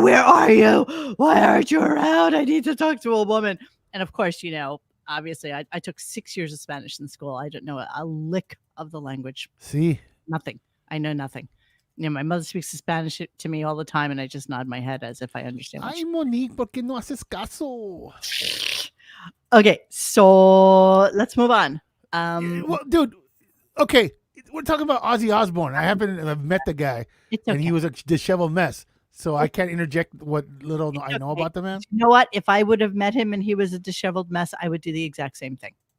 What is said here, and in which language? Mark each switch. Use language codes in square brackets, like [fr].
[en] Where are you? Why aren't you around? I need to talk to a woman. And of course, obviously, I took 6 years of Spanish in school. I don't know a lick of the language. See, nothing. I know nothing. My mother speaks Spanish to me all the time, and I just nod my head as if I understand. [es] Ay, Monique, ¿por qué no haces caso? [en] Okay, so let's move on. Well, dude, okay, we're talking about Ozzy Osbourne. I happen to have met the guy, and he was a disheveled mess. So I can't interject what little I know about the man. You know what? If I would have met him and he was a disheveled mess, I would do the exact same thing.